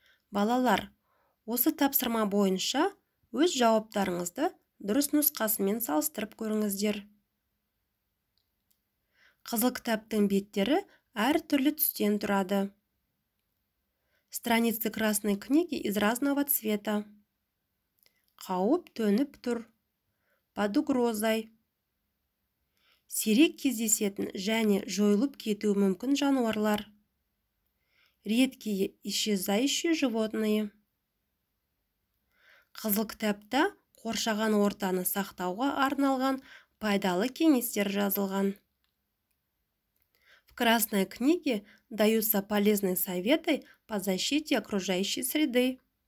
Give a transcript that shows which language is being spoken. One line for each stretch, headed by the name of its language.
Kazakh: Балалар, осы тапсырма бойынша өз жауаптарыңызды дұрыс нұсқасымен салыстырып көріңіздер. Қызыл кітаптың беттері әр түрлі түстен тұрады.
Russian: Страницы красной книги из разного цвета.
Kazakh: Қауіп төніп тұр.
Russian: Под угрозой.
Kazakh: Сирек кездесетін және жойылып кетуі мүмкін жануарлар.
Russian: Редкие исчезающие животные.
Kazakh: Қызыл кітапта қоршаған ортаны сақтауға арналған пайдалы кеңестер жазылған.
Russian: В красной книге даются полезные советы по защите окружающей среды.